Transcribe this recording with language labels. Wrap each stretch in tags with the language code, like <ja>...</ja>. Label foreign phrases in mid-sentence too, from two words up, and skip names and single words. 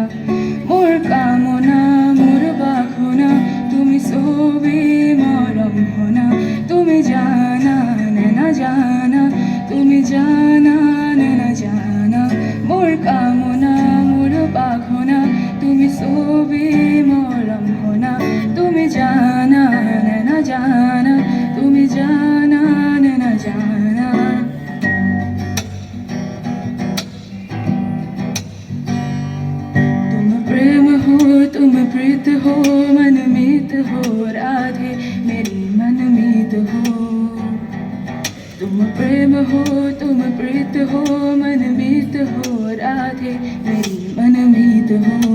<as>মোৰ কামনা মোৰ বাসনা তুমি ছবি মৰম হনা তুমি জানা নে না জানা তুমি জানা নে না জানা মোৰ কামনা মোৰ বাসনা তুমি ছবি মৰম হনা তুমি জানা নে না জানা তুমি জানা নে না জানা</as> <hi>तुम प्रीत हो मनमीत हो राधे मेरी मनमीत हो तुम प्रेम हो तुम प्रीत हो मनमीत हो राधे मेरी मनमीत हो</hi>